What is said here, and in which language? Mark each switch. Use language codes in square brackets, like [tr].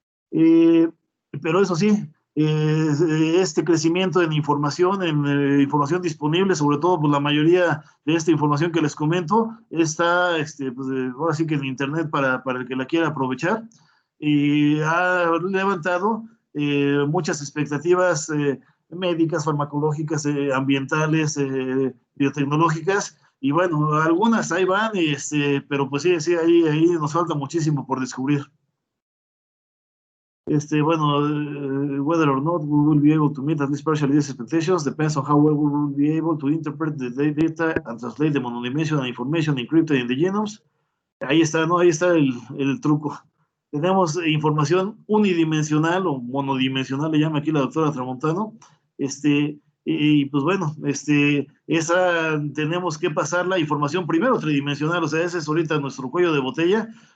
[es] Eh, pero eso sí, este crecimiento en información, información disponible, sobre todo pues la mayoría de esta información que les comento, está pues, ahora sí que en internet para el que la quiera aprovechar, y ha levantado muchas expectativas médicas, farmacológicas, ambientales, biotecnológicas, y bueno, algunas ahí van, pero pues sí, ahí nos falta muchísimo por descubrir. [en] Bueno, whether or not we will be able to meet at least partially these expectations depends on how well we will be able to interpret the data and translate the monodimensional information encrypted in the genomes. [es] Ahí está, ¿no? Ahí está el truco. Tenemos información unidimensional o monodimensional, le llama aquí la doctora Tramontano, y pues bueno, esa tenemos que pasar la información primero tridimensional, o sea, ese es ahorita nuestro cuello de botella.